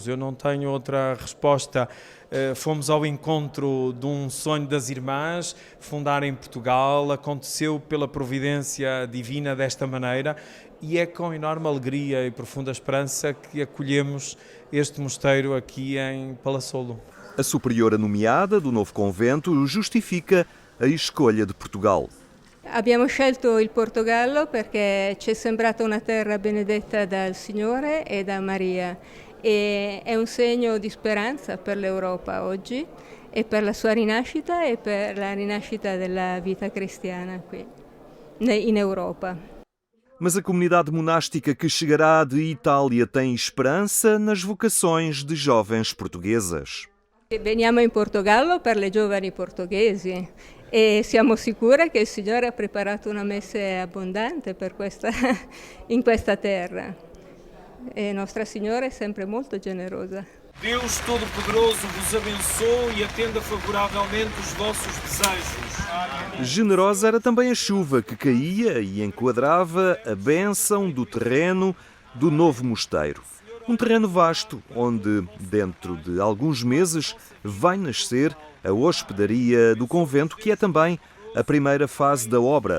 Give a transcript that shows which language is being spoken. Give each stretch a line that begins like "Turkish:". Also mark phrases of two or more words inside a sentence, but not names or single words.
Portuguese: Eu não tenho outra resposta. Fomos ao encontro de um sonho das irmãs, fundar em Portugal, aconteceu pela providência divina desta maneira e é com enorme alegria e profunda esperança que acolhemos este mosteiro aqui em Palassolo. A superiora nomeada do novo convento justifica a escolha de Portugal.
Italian: Abbiamo scelto il Portogallo perché ci è sembrata una terra benedetta dal Signore e da Maria e è un segno di speranza per l'Europa oggi e per la sua rinascita e per la rinascita della vita cristiana qui in Europa.
Portuguese: Mas a comunidade monástica que chegará de Itália tem esperança nas vocações de jovens portuguesas.
Italian: Veniamo in Portogallo per le giovani portoghesi e siamo sicure che il Signore ha preparato una messe abbondante in questa terra.
Portuguese: E Nostra Senhora é sempre muito generosa. Deus Todo-Poderoso vos abençoe e atenda favoravelmente os vossos desejos. Generosa era também a chuva que caía e enquadrava a bênção do terreno do novo mosteiro. Um terreno vasto, onde, dentro de alguns meses, vai nascer a hospedaria do convento, que é também a primeira fase da obra.